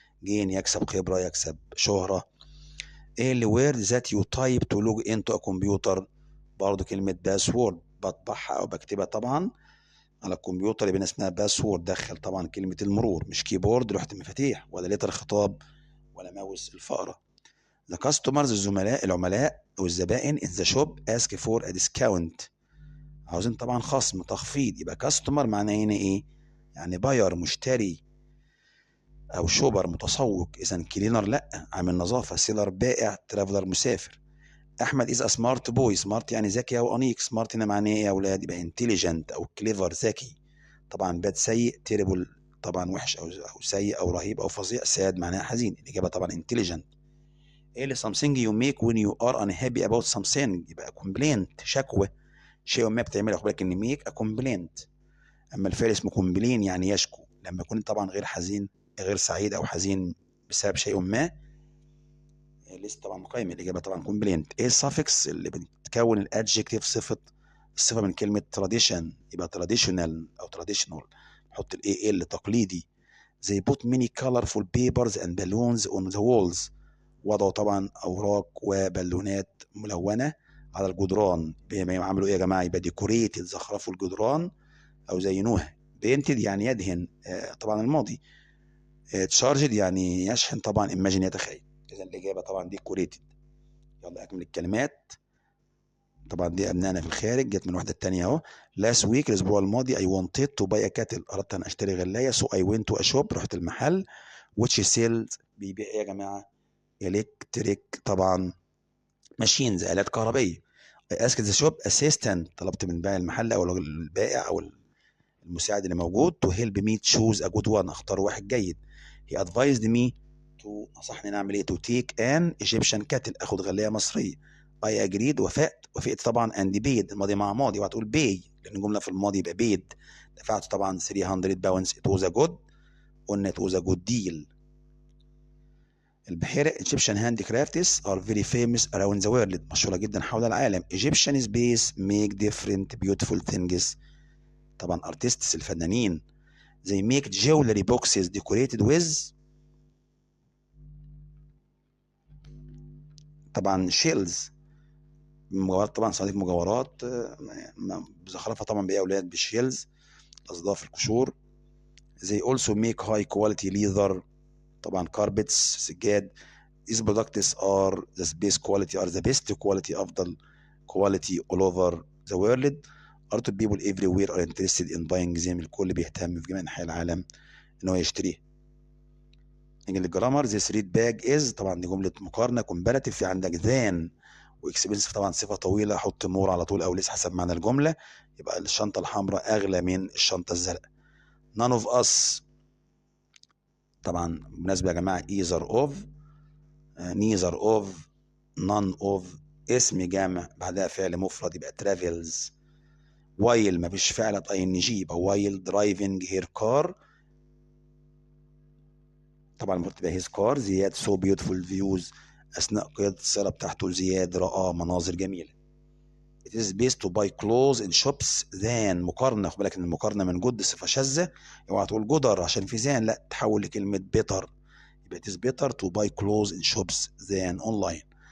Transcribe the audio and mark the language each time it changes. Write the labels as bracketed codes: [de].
[ar] جين يكسب خبره، يكسب شهره. ايه اللي [en] where that you type to log into a computer, [ar] برضه كلمه باسورد بطبعها او بكتبها طبعا على الكمبيوتر، يبقى اسمها باسورد. دخل طبعا كلمة المرور، مش كيبورد لوحة المفاتيح ولا لتر خطاب ولا ماوس الفأرة. [en] The customers [ar] العملاء او الزبائن [en] in the shop ask for a discount. [ar] عاوزين طبعا خصم تخفيض. يبقى كاستمر معناه هنا ايه؟ يعني باير مشتري، او شوبر متسوق. اذا كلينر لا عامل نظافة، سيلر بائع، ترافلر مسافر. احمد [en] Is smart boy. [ar] سمارت يعني ذكي او انيق. سمارت هنا معناه ايه يا اولاد؟ يبقى انتليجنت او كليفر ذكي. طبعا باد سيء، تيربل طبعا وحش او سيء او رهيب او فظيع. ساد معناها حزين. الاجابه طبعا انتليجنت. ايه اللي [en] something you make when you are unhappy about something؟ يبقى complaint [ar] شكوى، شيء ما بتعمله. خد بالك ان [en] Make a complaint. [ar] اما الفعل اسمه complain يعني يشكو، لما يكون طبعا غير حزين، غير سعيد او حزين بسبب شيء ما. لسه طبعا قائمة. الإجابة طبعا كومبلينت. إيه السافكس اللي بتكون الأدجكتيف الصفة من كلمة tradition؟ يبقى traditional أو traditional. نحط الإيه اللي تقليدي. [en] زي put many colorful papers and balloons on the walls. [ar] وضعوا طبعا أوراق وبالونات ملونة على الجدران. عملوا إيه يا جماعة؟ يبقى decorated، زخرفوا الجدران أو زينوها. painted يعني يدهن، طبعا الماضي. charged يعني يشحن، طبعا imagine يتخيل. إذا الإجابة طبعا decorated. يلا أكمل الكلمات. طبعا دي أبنائنا في الخارج، جت من الوحدة التانية أهو. [en] last week [ar] الأسبوع الماضي [en] I wanted to buy a kettle. [ar] أردت أن أشتري غلاية. [en] so I went to a shop. [ar] رحت المحل. [en] which sells [ar] بيبيع إيه يا جماعة؟ electric طبعا machines، آلات كهربية. [en] I asked the shop assistant. [ar] طلبت من بائع المحل أو البائع أو المساعد اللي موجود [en] to help me choose a good one. [ar] أختار واحد جيد. [en] he advised me to، [ar] نصحني نعمل إيه؟ [en] to take an Egyptian kettle. [ar] أخد غلاية مصرية. [en] I agreed، [ar] وافقت طبعا. [en] and paid [ar] الماضي مع ماضي، وهتقول pay لأن الجملة في الماضي يبقى paid. دفعت طبعا 300 باونز. [en] it was a good، قلنا it was a good deal. البحيرة Egyptian handicrafts are very famous around the world. [ar] مشهورة جدا حول العالم. [en] Egyptian space make different beautiful things. [ar] طبعا artists الفنانين. [en] they make jewelry boxes decorated with طبعا shells. [ar] مجوهرات طبعا، صناديق مجوهرات بزخرفة طبعا بإيه يا أولاد؟ بالشيلز، أصداف القشور. [en] they also make high quality leather طبعا carpets سجاد. these products are the best quality أفضل quality all over the world. a lot of people everywhere are interested in buying them. [ar] الكل بيهتم في جميع أنحاء العالم إن هو يشتريه. نيجي للجرامر. [en] this red bag is [ar] طبعا دي جملة مقارنة comparative. في عندك than واكسبنسيف طبعا صفة طويلة، حط مور على طول أو ليس حسب معنى الجملة. يبقى الشنطة الحمراء أغلى من الشنطة الزرقاء. [en] none of us [ar] طبعا بالمناسبة يا جماعة either of، neither of، none of اسم جامع بعدها فعل مفرد يبقى travels. while ما فيش فعل ing يبقى [en] while driving her car [ar] طبعا المفروض تبقى [en] his car. [ar] زياد [en] so beautiful views [ar] أثناء قيادة السيارة بتاعته زياد رأى مناظر جميلة. [en] it is best to buy clothes in shops than مقارنة. [ar] خد بالك إن المقارنة من جد صفة شاذة. اوعى تقول جدر عشان في than، لا تحول لكلمة better. [en] يبقى it is better to buy clothes in shops than online.